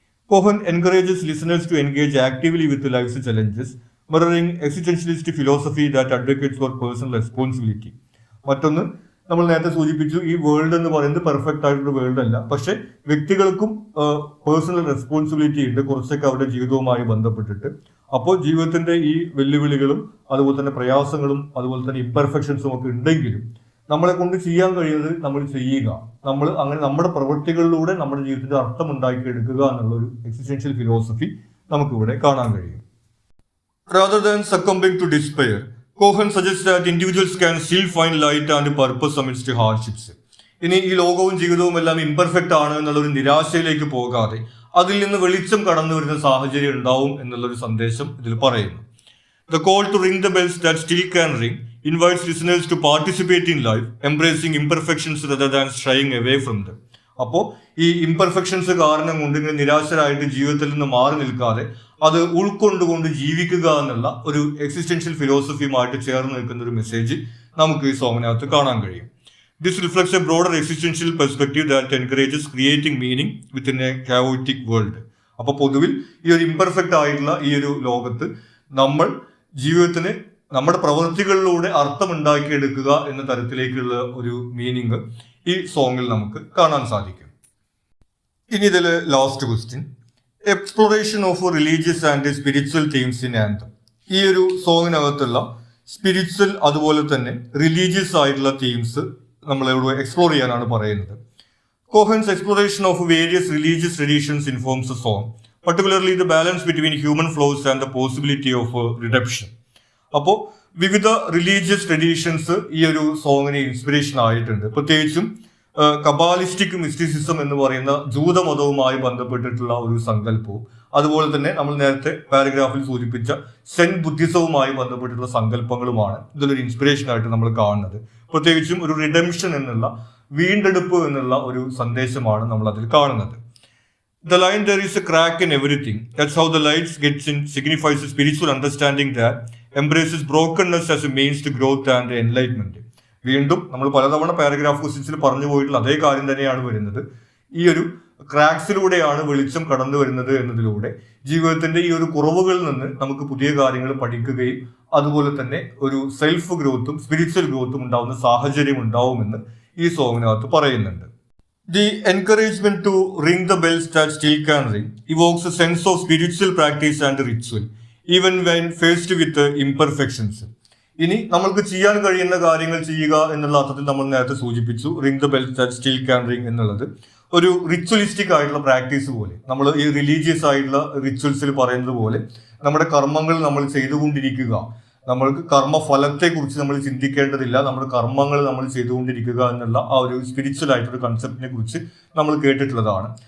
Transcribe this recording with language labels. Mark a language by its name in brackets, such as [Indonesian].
[English] Cohen encourages listeners to engage actively with life's challenges, mirroring existentialist philosophy that advocates for personal responsibility. [Malayalam] മറ്റൊന്ന് നമ്മൾ നേരത്തെ സൂചിപ്പിച്ചു, ഈ world എന്ന് പറയുന്നത് പെർഫെക്റ്റ് ആയിട്ടുള്ള വേൾഡ് അല്ല, പക്ഷെ വ്യക്തികൾക്കും പേഴ്സണൽ റെസ്പോൺസിബിലിറ്റി ഉണ്ട് കുറച്ചൊക്കെ അവരുടെ ജീവിതവുമായി ബന്ധപ്പെട്ടിട്ട്. അപ്പോൾ ജീവിതത്തിന്റെ ഈ വെല്ലുവിളികളും അതുപോലെ തന്നെ പ്രയാസങ്ങളും അതുപോലെ തന്നെ ഇംപെർഫെക്ഷൻസും ഒക്കെ ഉണ്ടെങ്കിലും നമ്മളെ കൊണ്ട് ചെയ്യാൻ കഴിയുന്നത് നമ്മൾ ചെയ്യുക, നമ്മൾ അങ്ങനെ നമ്മുടെ പ്രവൃത്തികളിലൂടെ നമ്മുടെ ജീവിതത്തിന്റെ അർത്ഥം ഉണ്ടാക്കിയെടുക്കുക എന്നുള്ള ഒരു എക്സിസ്റ്റൻഷ്യൽ ഫിലോസഫി നമുക്കിവിടെ കാണാൻ കഴിയും. [English] Rather than succumbing to despair, Cohen suggests that individuals can still find light and purpose amidst hardships. [Malayalam] ഇനി ഈ ലോകവും ജീവിതവും എല്ലാം ഇംപെർഫെക്റ്റ് ആണ് എന്നുള്ള ഒരു നിരാശയിലേക്ക് പോകാതെ അതിൽ നിന്ന് വെളിച്ചം കടന്നു വരുന്ന സാഹചര്യം ഉണ്ടാവും എന്നുള്ളൊരു സന്ദേശം ഇതിൽ പറയുന്നു. [English] The call to ring the bells that still can ring invites listeners to participate in life, embracing imperfections rather than shying away from them. [Malayalam] അപ്പോൾ ഈ ഇംപെർഫെക്ഷൻസ് കാരണം കൊണ്ട് ഇങ്ങനെ നിരാശരായിട്ട് ജീവിതത്തിൽ നിന്ന് മാറി നിൽക്കാതെ അത് ഉൾക്കൊണ്ടുകൊണ്ട് ജീവിക്കുക എന്നുള്ള ഒരു എക്സിസ്റ്റൻഷ്യൽ ഫിലോസഫിയുമായിട്ട് ചേർന്ന് നിൽക്കുന്ന ഒരു മെസ്സേജ് നമുക്ക് ഈ സോങ്ങിനകത്ത് കാണാൻ കഴിയും. [English] This reflects a broader existential perspective that encourages creating meaning within a chaotic world. [Malayalam] അപ്പോൾ പൊതുവിൽ ഈ ഒരു ഇംപെർഫെക്റ്റ് ആയിട്ടുള്ള ഈ ഒരു ലോകത്ത് നമ്മൾ ജീവിതത്തിന് നമ്മുടെ പ്രവൃത്തികളിലൂടെ അർത്ഥമുണ്ടാക്കിയെടുക്കുക എന്ന തരത്തിലേക്കുള്ള ഒരു മീനിങ് ഈ സോങ്ങിൽ നമുക്ക് കാണാൻ സാധിക്കും. ഇനി ഇതിൽ [English] Last question, exploration of religious and spiritual themes in anthem. [Malayalam] ഈ ഒരു സോങ്ങിനകത്തുള്ള സ്പിരിച്വൽ അതുപോലെ തന്നെ റിലീജിയസ് ആയിട്ടുള്ള തീംസ് നമ്മളിവിടെ എക്സ്പ്ലോർ ചെയ്യാനാണ് പറയുന്നത്. [English] Cohen's exploration of various religious traditions informs a song, particularly the balance between human flaws and the possibility of redemption. [Malayalam] അപ്പോൾ വിവിധ റിലീജിയസ് ട്രഡീഷൻസ് ഈ ഒരു സോങ്ങിന് ഇൻസ്പിറേഷൻ ആയിട്ടുണ്ട്. പ്രത്യേകിച്ചും കബാലിസ്റ്റിക് മിസ്റ്റിസിസം എന്ന് പറയുന്ന ജൂതമതവുമായി ബന്ധപ്പെട്ടിട്ടുള്ള ഒരു സങ്കല്പവും അതുപോലെ തന്നെ നമ്മൾ നേരത്തെ പാരഗ്രാഫിൽ സൂചിപ്പിച്ച സെൻ ബുദ്ധിസവുമായി ബന്ധപ്പെട്ടിട്ടുള്ള സങ്കല്പങ്ങളുമാണ് ഇതിലൊരു ഇൻസ്പിറേഷൻ ആയിട്ട് നമ്മൾ കാണുന്നത്. പ്രത്യേകിച്ചും ഒരു റിഡംഷൻ എന്നുള്ള വീണ്ടെടുപ്പ് എന്നുള്ള ഒരു സന്ദേശമാണ് നമ്മൾ അതിൽ കാണുന്നത്. [English] The line "there is a crack in everything, that's how the light gets in" signifies a spiritual understanding that embraces brokenness as a means to growth and enlightenment. [Malayalam] വീണ്ടും നമ്മൾ പലതവണ പാരഗ്രാഫ് ക്വസ്റ്റ്യൻസിൽ പറഞ്ഞു പോയിട്ടുള്ള അതേ കാര്യം തന്നെയാണ് വരുന്നത്. ഈ ഒരു ക്രാക്സിലൂടെയാണ് വെളിച്ചം കടന്നു വരുന്നത് എന്നതിലൂടെ ജീവിതത്തിന്റെ ഈ ഒരു കുറവുകളിൽ നിന്ന് നമുക്ക് പുതിയ കാര്യങ്ങൾ പഠിക്കുകയും അതുപോലെ തന്നെ ഒരു സെൽഫ് ഗ്രോത്തും സ്പിരിച്വൽ ഗ്രോത്തും ഉണ്ടാവുന്ന സാഹചര്യം ഉണ്ടാവുമെന്ന് ഈ സോങ്ങിനകത്ത് പറയുന്നുണ്ട്. [English] The encouragement to ring the bells that still can ring evokes a sense of spiritual practice and ritual, even when faced with imperfections. [Malayalam] ഇനി നമ്മൾക്ക് ചെയ്യാൻ കഴിയുന്ന കാര്യങ്ങൾ ചെയ്യുക എന്നുള്ള അർത്ഥത്തിൽ നമ്മൾ നേരത്തെ സൂചിപ്പിച്ചു [English] ring the bells that still can ring [Malayalam] എന്നുള്ളത് ഒരു റിച്വലിസ്റ്റിക് ആയിട്ടുള്ള പ്രാക്ടീസ് പോലെ, നമ്മൾ ഈ റിലീജിയസ് ആയിട്ടുള്ള റിച്വൽസിൽ പറയുന്നത് പോലെ നമ്മുടെ കർമ്മങ്ങൾ നമ്മൾ ചെയ്തുകൊണ്ടിരിക്കുക, നമ്മൾക്ക് കർമ്മഫലത്തെ കുറിച്ച് നമ്മൾ ചിന്തിക്കേണ്ടതില്ല, നമ്മുടെ കർമ്മങ്ങൾ നമ്മൾ ചെയ്തുകൊണ്ടിരിക്കുക എന്നുള്ള ആ ഒരു സ്പിരിച്വൽ ആയിട്ടൊരു കൺസെപ്റ്റിനെ കുറിച്ച് നമ്മൾ കേട്ടിട്ടുള്ളതാണ്.